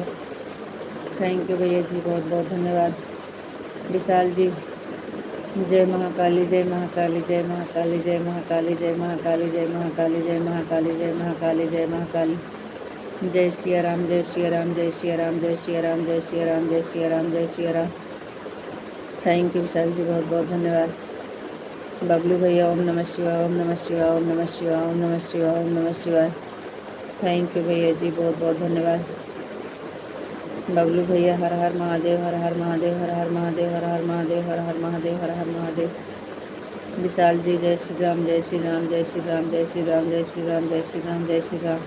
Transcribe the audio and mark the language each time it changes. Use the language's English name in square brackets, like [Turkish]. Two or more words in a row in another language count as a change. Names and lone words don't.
[English] thank you [Hindi] भैया जी, बहुत बहुत धन्यवाद। विशाल जी जय महाकाली, जय महाकाली, जय महाकाली, जय महाकाली, जय महाकाली, जय महाकाली, जय महाकाली, जय महाकाली, जय महाकाली। जय श्री राम, जय श्री राम, जय श्री राम, जय श्री राम, जय श्री राम, जय श्री राम, जय श्री राम। [English] thank you [Hindi] विशाल जी, बहुत बहुत धन्यवाद। बबलू भैया ओम नमः शिवाय, ओम नमः शिवाय, ओम नमः शिवाय, ओम नमः शिवाय, ओम नमः शिवाय। थैंक यू भैया जी, बहुत बहुत धन्यवाद। बबलू भैया हर हर महादेव, हर हर महादेव, हर हर महादेव, हर हर महादेव, हर हर महादेव, हर हर महादेव। विशाल जी जय श्री राम, जय श्री राम, जय श्री राम, जय श्री राम, जय श्री राम, जय श्री राम, जय श्री राम।